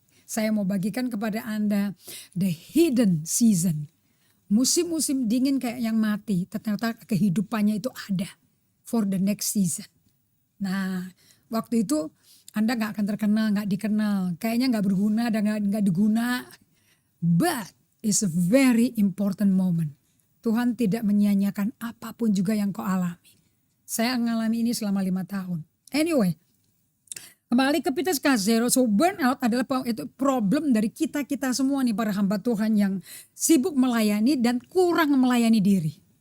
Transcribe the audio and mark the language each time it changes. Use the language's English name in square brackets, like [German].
[Indonesian] Saya mau bagikan kepada Anda [English] the hidden season. [Indonesian] Musim-musim dingin kayak yang mati, ternyata kehidupannya itu ada [English] for the next season. [Indonesian] Nah waktu itu Anda gak akan terkenal, gak dikenal. Kayaknya gak berguna dan gak diguna. [English] But it's a very important moment. [Indonesian] Tuhan tidak menyia-nyiakan apapun juga yang kau alami. Saya mengalami ini selama 5 tahun. Anyway, kembali ke Peter Scazzero. So burnout adalah itu problem dari kita semua nih para hamba Tuhan yang sibuk melayani dan kurang melayani diri.